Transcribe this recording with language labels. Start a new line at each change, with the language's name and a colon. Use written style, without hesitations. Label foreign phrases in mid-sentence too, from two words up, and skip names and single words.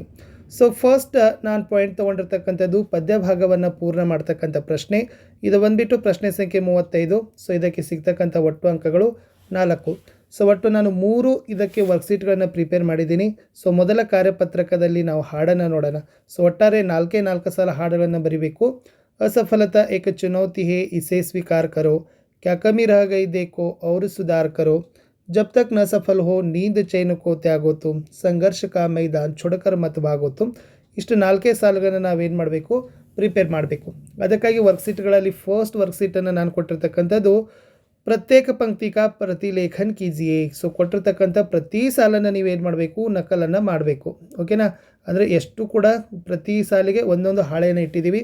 English: so first
Kannada: ನಾನು ಪಾಯಿಂಟ್ ತೊಗೊಂಡಿರ್ತಕ್ಕಂಥದ್ದು ಪದ್ಯ ಭಾಗವನ್ನು ಪೂರ್ಣ ಮಾಡ್ತಕ್ಕಂಥ ಪ್ರಶ್ನೆ. ಇದು ಬಂದುಬಿಟ್ಟು ಪ್ರಶ್ನೆ ಸಂಖ್ಯೆ 35. ಸೊ ಇದಕ್ಕೆ ಸಿಗ್ತಕ್ಕಂಥ ಒಟ್ಟು ಅಂಕಗಳು 4. ಸೊ ಒಟ್ಟು ನಾನು 3 ಇದಕ್ಕೆ ವರ್ಕ್ಶೀಟ್ಗಳನ್ನು ಪ್ರಿಪೇರ್ ಮಾಡಿದ್ದೀನಿ. ಸೊ ಮೊದಲ ಕಾರ್ಯಪತ್ರಕದಲ್ಲಿ ನಾವು ಹಾಡನ್ನು ನೋಡೋಣ. ಸೊ ಒಟ್ಟಾರೆ 4 ಸಲ ಹಾಡುಗಳನ್ನು ಬರೀಬೇಕು.
Hindi: असफलता एक चुनौती है, इसे स्वीकार करो, क्या कमी रह गई देखो और सुधार करो, जब तक न सफल हो नींद चैन को त्यागो तुम, संघर्ष का मैदान छोड़कर मत भागो तुम.
Kannada: ಇಷ್ಟು 4 ಸಾಲುಗಳನ್ನು ನಾವೇನು ಮಾಡಬೇಕು, ಪ್ರಿಪೇರ್ ಮಾಡಬೇಕು. ಅದಕ್ಕಾಗಿ ವರ್ಕ್ಶೀಟ್ಗಳಲ್ಲಿ ಫಸ್ಟ್ ವರ್ಕ್ಶೀಟನ್ನು ನಾನು ಕೊಟ್ಟಿರ್ತಕ್ಕಂಥದ್ದು
Hindi: प्रत्येक पंक्ति का प्रतिलेखन कीजिए.
Kannada: ಸೊ ಕೊಟ್ಟಿರ್ತಕ್ಕಂಥ ಪ್ರತಿ ಸಾಲನ್ನು ನೀವೇನು ಮಾಡಬೇಕು, ನಕಲನ್ನು ಮಾಡಬೇಕು. ಓಕೆನಾ? ಅಂದರೆ ಎಷ್ಟು ಕೂಡ ಪ್ರತಿ ಸಾಲಿಗೆ ಒಂದೊಂದು ಹಾಳೆಯನ್ನು ಇಟ್ಟಿದ್ದೀವಿ.